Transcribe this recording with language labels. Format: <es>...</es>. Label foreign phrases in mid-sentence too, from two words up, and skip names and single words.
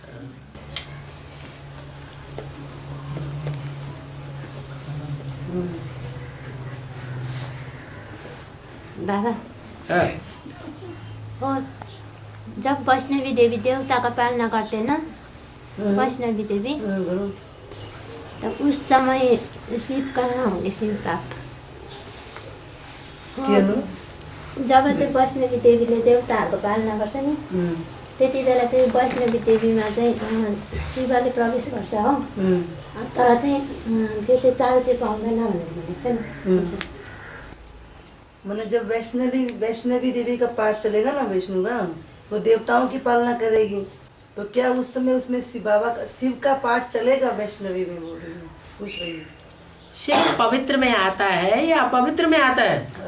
<hi>बाबा हाँ। और जब वैष्णवी देवी देवता का पालना करते ना, वैष्णवी देवी, तो उस समय शिव कहाँ होंगे?</hi> <ne>शिव पाप जब चाहिँ वैष्णवी देवीले देवताहरूको पालना गर्छ नि, त्यति बेला चाहिँ वैष्णवी देवीमा चाहिँ शिवले प्रवेश गर्छ हो, तर चाहिँ त्यो चाहिँ चाल चाहिँ पाउँदैन भनेर भनेको छ नि।</ne> <hi>मैंने जब वैष्णवी देवी का पाठ चलेगा ना वैष्णु का, वो देवताओं की पालना करेगी, तो क्या उस समय उसमें शिव का पाठ चलेगा वैष्णवी में? बोल रही हूँ, पूछ रही हूँ। शिव पवित्र में आता है या अपवित्र में आता है?</hi>